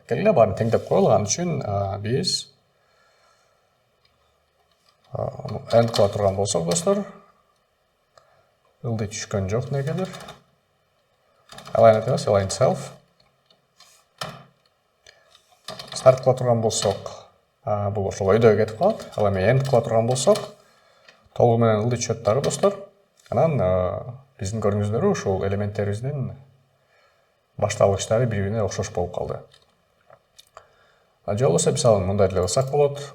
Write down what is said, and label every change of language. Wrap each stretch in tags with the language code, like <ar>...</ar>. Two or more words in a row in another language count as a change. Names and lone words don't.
<ky>Келгиле баарын теңдеп коелук. Ал үчүн биз end кыла турган болсок достор, ылдый түшкөн жок негедир. Align эмес,</ky> <en>align self.</en> <ky>Start кыла турган болсок, бул ошол өйдөгө кетип калат. Ал эми end кыла турган болсок, толугу менен ылдый түшөт дагы достор. Анан биздин көрүңүздөрү ушул элементтерибиздин башталгычтары бири-бирине окшош болуп калды. Же болбосо мисалы мындай деле кылсак болот.</ky>